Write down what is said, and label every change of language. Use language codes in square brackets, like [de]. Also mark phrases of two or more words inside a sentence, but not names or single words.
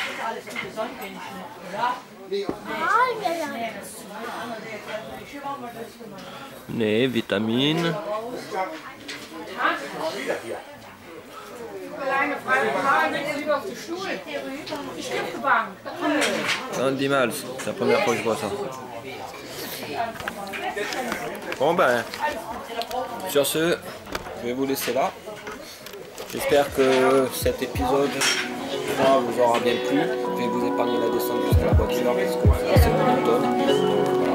[de] Nee, Vitamin. Kleine Freie wieder auf den Stuhl. Ich bin gebannt. Candy Malz, [fr] c'est la première fois que je vois ça. Bon ben, sur ce, je vais vous laisser là. J'espère que cet épisode vous aura bien plu. Je vais vous épargner la descente jusqu'à la voiture parce que c'est assez monotone.